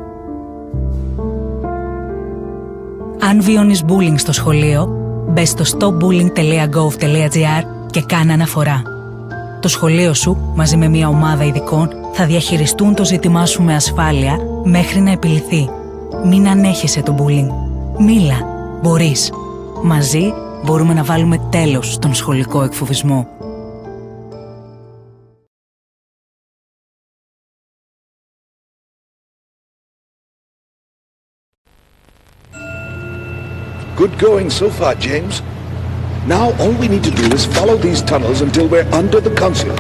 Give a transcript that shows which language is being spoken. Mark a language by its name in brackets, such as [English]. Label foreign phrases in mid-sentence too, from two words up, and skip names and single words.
[Greek] Αν βιώνεις bullying στο σχολείο, μπες στο stopbullying.gov.gr και κάνε αναφορά. Το σχολείο σου, μαζί με μια ομάδα ειδικών, θα διαχειριστούν το ζήτημά σου με ασφάλεια μέχρι να επιληθεί. Μην ανέχεσαι το bullying. Μίλα. Μπορείς. Μαζί μπορούμε να βάλουμε τέλος στον σχολικό εκφοβισμό. [English] Good going so far, James. Now all we need to do is follow these tunnels until we're under the consulate.